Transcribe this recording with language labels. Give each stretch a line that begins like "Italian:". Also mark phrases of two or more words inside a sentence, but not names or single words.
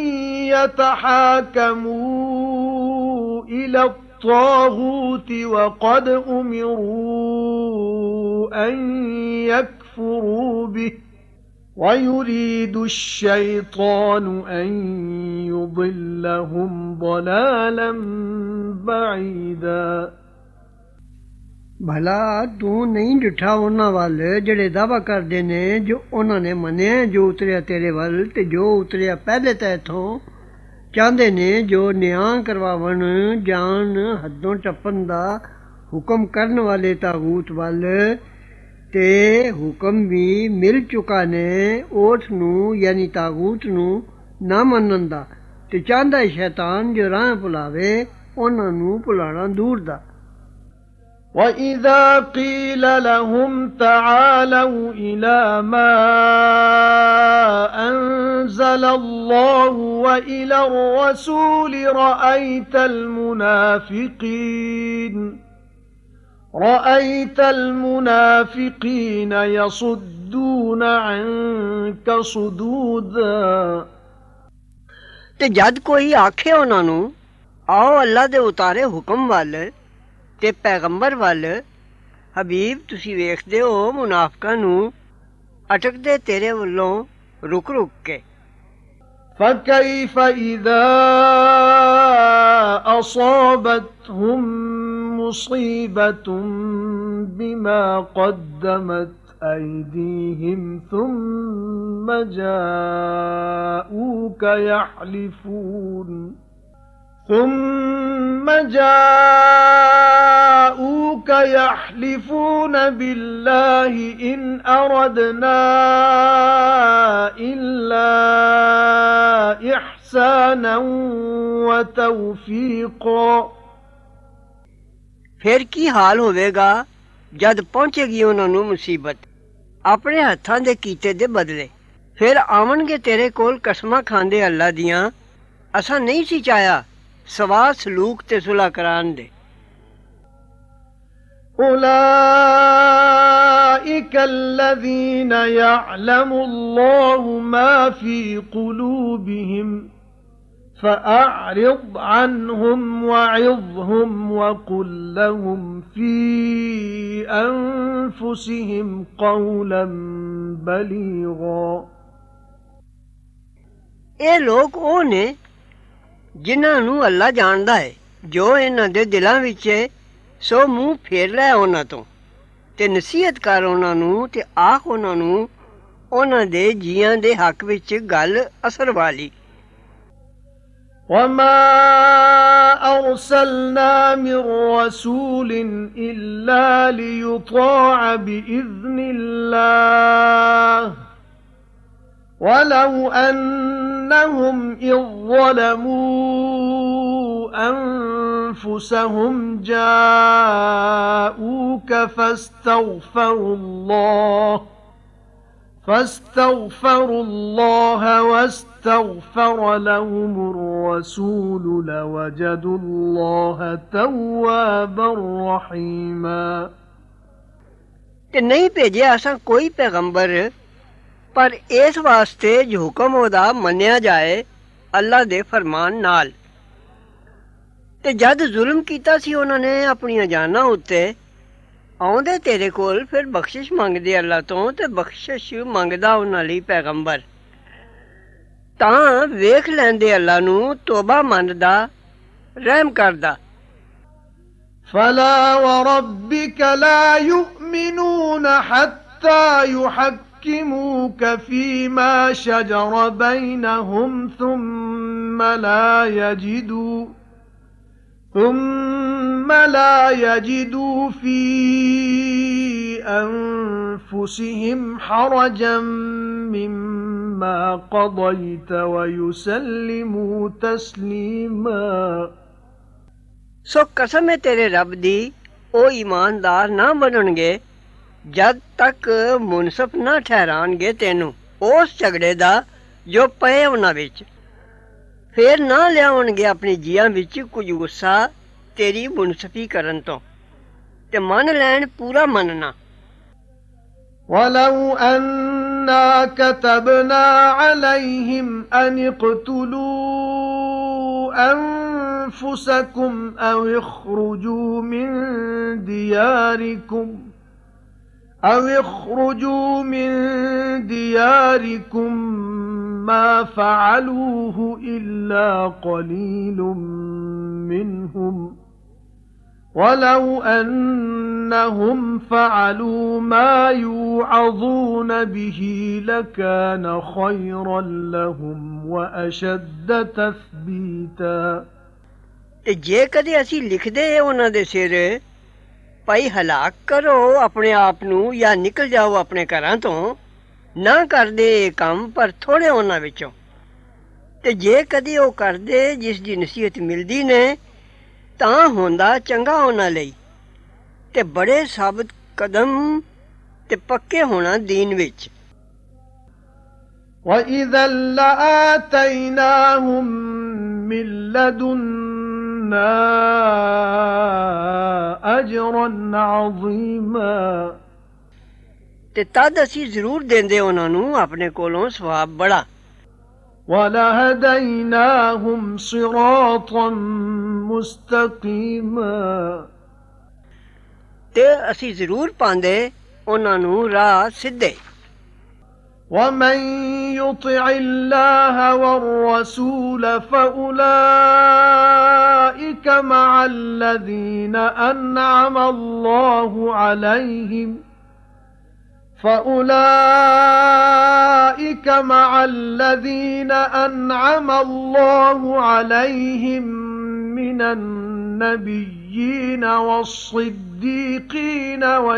Arabic: يتحاكموا إلى الطاغوت وقد أمروا أن يكفروا به ويريد الشيطان أن يضلهم ضلالا بعيدا۔
Punjabi: ਭਲਾ ਤੂ ਨਹੀਂ ਡਿਠਾ ਉਨ੍ਹਾਂ ਵਲ ਜਿਹੜੇ ਦਾਵਾ ਕਰਦੇ ਨੇ ਜੋ ਉਹਨਾਂ ਨੇ ਮੰਨਿਆ ਜੋ ਉਤਰਿਆ ਤੇਰੇ ਵੱਲ ਤੇ ਜੋ ਉਤਰਿਆ ਪਹਿਲੇ ਤਾਂ ਇਥੋਂ ਚਾਹੁੰਦੇ ਨੇ ਜੋ ਨਿਆਂ ਕਰਵਾਵਣ ਜਾਣ ਹੱਦੋਂ ਟੱਪਣ ਦਾ ਹੁਕਮ ਕਰਨ ਵਾਲੇ ਤਾਗੂਤ ਵੱਲ, ਤੇ ਹੁਕਮ ਵੀ ਮਿਲ ਚੁੱਕਾ ਨੇ ਉਸ ਨੂੰ ਯਾਨੀ ਤਾਗੂਤ ਨੂੰ ਨਾ ਮੰਨਣ ਦਾ, ਤੇ ਚਾਹੁੰਦਾ ਸ਼ੈਤਾਨ ਜੋ ਰਾਹ ਭੁਲਾਵੇ ਉਹਨਾਂ ਨੂੰ ਭੁਲਾਣਾ ਦੂਰ ਦਾ।
Arabic: وَإِذَا قِيلَ لَهُمْ تَعَالَوْا إِلَى مَا أَنزَلَ اللَّهُ وَإِلَى الرَّسُولِ رَأَيْتَ الْمُنَافِقِينَ يَصُدُّونَ عَنكَ صُدُودًا۔
Punjabi: ਤੇ ਜਦ ਕੋਈ ਆਖੇ ਉਹਨਾਂ ਨੂੰ ਆਓ ਅੱਲਾ ਦੇ ਉਤਾਰੇ ਹੁਕਮ ਵੱਲ ਤੇ ਪੈਗੰਬਰ ਵੱਲ, ਹਬੀਬ ਤੁਸੀਂ ਵੇਖਦੇ ਹੋ ਮੁਨਾਫਿਕਾਂ ਨੂੰ ਅਟਕਦੇ ਤੇਰੇ ਵੱਲੋਂ ਰੁਕ ਕੇ।
Arabic: فَكَيْفَ إِذَا أَصَابَتْهُم مُّصِيبَةٌ بِمَا قَدَّمَتْ أَيْدِيهِمْ ثُمَّ جَاءُوكَ يحلفون بالله إن أردنا إلا إحسانا وتوفيقا
Punjabi: ਫਿਰ ਕੀ ਹਾਲ ਹੋਵੇਗਾ ਜਦ ਪਹੁੰਚੇਗੀ ਉਨ੍ਹਾਂ ਨੂੰ ਮੁਸੀਬਤ ਆਪਣੇ ਹੱਥਾਂ ਦੇ ਕੀਤੇ ਦੇ ਬਦਲੇ ਫਿਰ ਆਵਣਗੇ ਤੇਰੇ ਕੋਲ ਕਸਮਾਂ ਖਾਂਦੇ ਅੱਲਾਹ ਦੀਆਂ ਅਸਾਂ ਨਹੀਂ ਸੀ ਚਾਇਆ ਸਵਾ ਸਲੂਕ ਤੇ ਸੁਲਹ ਕਰਾਨ ਦੇ
Arabic: أولئك الذين يعلم الله ما في قلوبهم فأعرض عنهم وعظهم وقل لهم في أنفسهم قولا بليغا
Punjabi: ਇਹ ਲੋਕ ਉਹ ਨੇ ਜਿਨ੍ਹਾਂ ਨੂੰ ਅੱਲਾ ਜਾਣਦਾ ਹੈ ਜੋ ਇਹਨਾਂ ਦੇ ਦਿਲਾਂ ਵਿੱਚ ਹੈ ਸੋ ਮੂੰਹ ਫੇਰ ਲੈ ਉਹਨਾਂ ਤੋਂ ਤੇ ਨਸੀਹਤ ਕਰ ਉਹਨਾਂ ਨੂੰ ਤੇ ਆਖ ਉਹਨਾਂ ਨੂੰ ਉਹਨਾਂ ਦੇ ਜੀਆਂ ਦੇ ਹੱਕ ਵਿੱਚ ਗੱਲ ਅਸਰ ਵਾਲੀ
Arabic: وما أرسلنا من رسول إلا ليطاع بإذن الله ولو أنهم إذ ظلموا أنفسهم جاءوك فاستغفروا الله واستغفر لهم الرسول لوجدوا الله توابا رحيما
Punjabi: ਤੇ ਨਹੀਂ ਭੇਜਿਆ ਅਸਾਂ ਕੋਈ ਪੈਗੰਬਰ ਪਰ ਇਸ ਵਾਸਤੇ ਜੋ ਹੁਕਮ ਉਹਦਾ ਮੰਨਿਆ ਜਾਏ ਅੱਲਾ ਦੇ ਫਰਮਾਨ ਨਾਲ ਤੇ ਜਦ ਜ਼ੁਲਮ ਕੀਤਾ ਸੀ ਉਹਨਾਂ ਨੇ ਆਪਣੀਆਂ ਜਾਨਾਂ ਉੱਤੇ ਆਉਂਦੇ ਤੇਰੇ ਕੋਲ ਫਿਰ ਬਖਸ਼ਿਸ਼ ਮੰਗਦੇ ਅੱਲਾ ਤੋਂ ਤੇ ਬਖਸ਼ਿਸ਼ ਮੰਗਦਾ ਉਹਨਾਂ ਲਈ ਪੈਗੰਬਰ ਤਾਂ ਵੇਖ ਲੈਂਦੇ ਅੱਲਾ ਨੂੰ ਤੋਬਾ ਮੰਨਦਾ ਰਹਿਮ ਕਰਦਾ
Arabic: فلا وربك لا يؤمنون حتى يحكموك فيما شجر بينهم ثم لا يجدوا في أنفسهم حرجا مما قضيت ويسلموا تسليما
Punjabi: ਸੋ ਕਸਮ ਹੈ ਤੇਰੇ ਰੱਬ ਦੀ ਉਹ ਈਮਾਨਦਾਰ ਨਾ ਬਣਨਗੇ ਜਦ ਤੱਕ ਮੁਨਸਫ ਨਾ ਠਹਿਰਾਣਗੇ ਤੈਨੂੰ ਉਸ ਝਗੜੇ ਦਾ ਜੋ ਪਏ ਉਹਨਾਂ ਵਿੱਚ ਫਿਰ ਨਾ ਲਿਆਉਣਗੇ ਆਪਣੇ ਜੀਆਂ ਵਿੱਚ ਕੁਝ ਗੁੱਸਾ ਤੇਰੀ ਮੁਨਸਫੀ ਕਰਨ ਤੋਂ ਤੇ ਮੰਨ ਲੈਣ ਪੂਰਾ ਮੰਨਣਾ
Arabic: ولو أنا كتبنا عليهم أن اقتلوا أنفسكم أو اخرجوا من دياركم ما فعلوه إلا قليل منهم ولو أنهم فعلوا ما يوعظون به لكان خيرا لهم وأشد تثبيتا
Punjabi: ਤੇ ਜੇ ਕਦੇ ਅਸੀਂ ਲਿਖਦੇ ਉਹਨਾਂ ਦੇ ਸਿਰ ਭਾਈ ਹਲਾਕ ਕਰੋ ਆਪਣੇ ਆਪ ਨੂੰ ਜਾਂ ਨਿਕਲ ਜਾਓ ਆਪਣੇ ਘਰਾਂ ਤੋਂ ਨਾ ਕਰਦੇ ਇਹ ਕੰਮ ਪਰ ਥੋੜੇ ਉਹਨਾਂ ਵਿੱਚੋਂ ਤੇ ਜੇ ਕਦੇ ਉਹ ਕਰਦੇ ਜਿਸ ਦੀ ਨਸੀਹਤ ਮਿਲਦੀ ਨੇ ਤਾਂ ਹੁੰਦਾ ਚੰਗਾ ਉਹਨਾਂ ਲਈ ਤੇ ਬੜੇ ਸਾਬਤ ਕਦਮ ਤੇ ਪੱਕੇ ਹੋਣਾ ਦੀਨ ਵਿੱਚ
Arabic: وَإِذًا لَّآتَيْنَاهُم مِّن لَّدُنَّا أَجْرًا عَظِيمًا
Punjabi: ਤੇ ਤਦ ਅਸੀਂ ਜ਼ਰੂਰ ਦਿੰਦੇ ਉਹਨਾਂ ਨੂੰ ਆਪਣੇ ਕੋਲੋਂ ਸਵਾਬ ਬੜਾ
Arabic: وَلَهَدَيْنَاهُمْ صِرَاطًا مُسْتَقِيمًا
Punjabi: ਤੇ ਅਸੀਂ ਜ਼ਰੂਰ ਪਾਉਂਦੇ ਉਹਨਾਂ ਨੂੰ ਰਾਹ ਸਿੱਧੇ
Arabic: وَمَن يُطِعِ اللَّهَ وَالرَّسُولَ فَأُولَئِكَ مَعَ الَّذِينَ أَنْعَمَ اللَّهُ عَلَيْهِمْ مِنَ النَّبِيِّينَ وَالصِّدِّيقِينَ